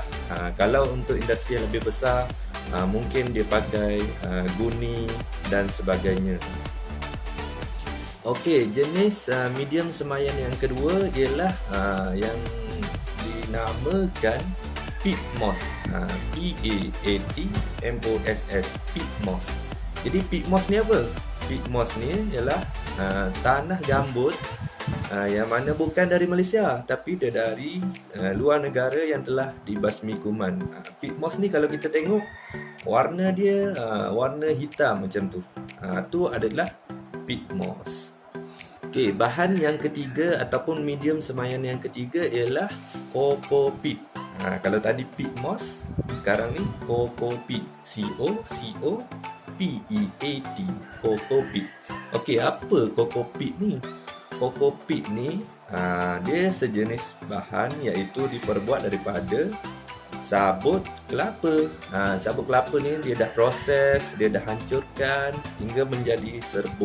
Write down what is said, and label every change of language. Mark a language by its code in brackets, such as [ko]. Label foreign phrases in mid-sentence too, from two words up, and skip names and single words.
[ms] Kalau untuk industri yang lebih besar, mungkin dia pakai guni dan sebagainya. Okey, jenis medium semayan yang kedua ialah yang dinamakan [en] peat moss. P-A-A-T-M-O-S-S, peat moss. [ms] Jadi [en] peat moss [ms] ni apa? [en] Peat moss [ms] ni ialah tanah gambut yang mana bukan dari Malaysia, tapi dia dari luar negara yang telah dibasmi kuman. [en] Peat moss [ms] ni kalau kita tengok warna dia warna hitam macam tu. Tu adalah [en] peat moss. [ms] Okey, bahan yang ketiga ataupun medium semayan yang ketiga ialah [en] coco peat. [ms] Kalau tadi [en] peat moss, [ms] sekarang ni [en] coco peat. C-O-C-O-P-E-A-T, coco peat. [ms] Okey, apa [en] coco peat [ms] ni? [en] Coco peat [ms] ni dia sejenis bahan iaitu diperbuat daripada sabut kelapa. Sabut kelapa ni dia dah proses, dia dah hancurkan hingga menjadi serbuk.